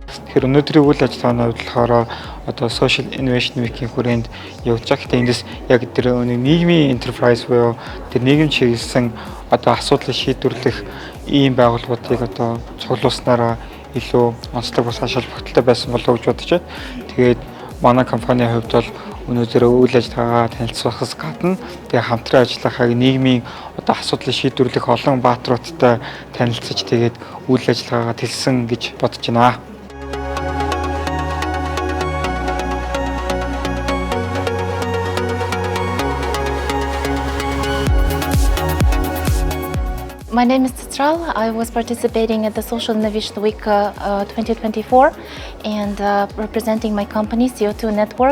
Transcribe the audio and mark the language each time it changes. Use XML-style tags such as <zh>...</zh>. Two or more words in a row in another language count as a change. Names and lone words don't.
<mn>Тэгэхээр өнөөдрийн үйл ажиллагааны хувьд болохоор одоо</mn> <en>social innovation week-</en> <mn>ийн хүрээнд явж байгаа. Гэхдээ эндээс яг тэр</mn> <en>нийгмийн enterprise</en> <mn>буюу тэр нийгэм чиглэсэн одоо асуудлыг шийдвэрлэх ийм байгууллагуудыг одоо цуглуулснараа илүү онцлог бас ач холбогдолтой байсан болов уу гэж бодож байна. Тэгээд манай компанийн хувьд бол өнөөдөр үйл ажиллагаагаа танилцуулахаас гадна тэгээ хамтран ажиллахыг нийгмийн одоо асуудлыг шийдвэрлэх олон бааtruудтай танилцаж тэгээд үйл ажиллагаагаа тэлсэн гэж бодож байна.</mn> <en>My name is Titral. I was participating at the Social Innovation Week 2024 and representing my company CO2 Network.</en>